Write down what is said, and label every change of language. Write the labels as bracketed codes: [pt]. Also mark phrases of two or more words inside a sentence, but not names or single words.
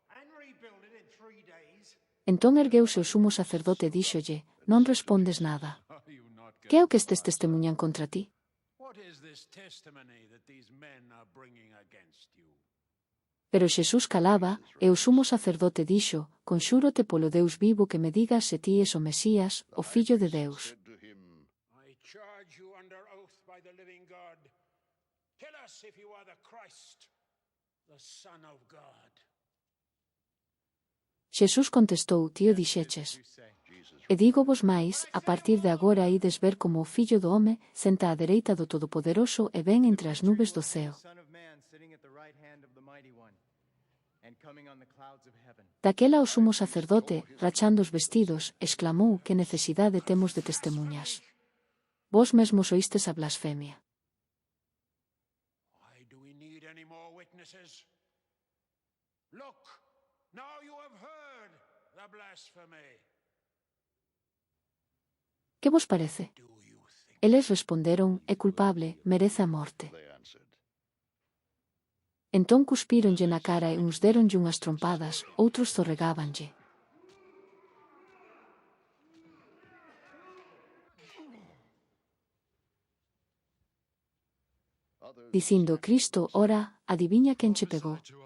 [gl] Entón ergueuse o sumo sacerdote e díxolle, non respondes nada. Que é o que estes testemuñan contra ti? Pero Xesús calaba, e o sumo sacerdote dixo, conxúrote polo Deus vivo que me digas se ti es o Mesías, o Fillo de Deus. [en] I charge you under oath by the living God. Tell us if you are the Christ, the Son of God. [gl] Xesús contestou, ti o dixeches. E dígovos máis, a partir de agora ides ver como o Fillo do home senta á dereita do Todopoderoso e ven entre as nubes do ceo. Daquela o sumo sacerdote, rachando os vestidos, exclamou que necesidade temos de testemunhas. Vos mesmos oístes a blasfemia. [en] Why do we need any more witnesses? Look, now you have heard the blasphemy. [gl] Que vos parece? Eles responderon, é culpable, merece a morte. Entón cuspíronlle na cara e uns deronlle unhas trompadas, outros zorregábanlle. Dicindo, Cristo, ora, adiviña quen che pegou.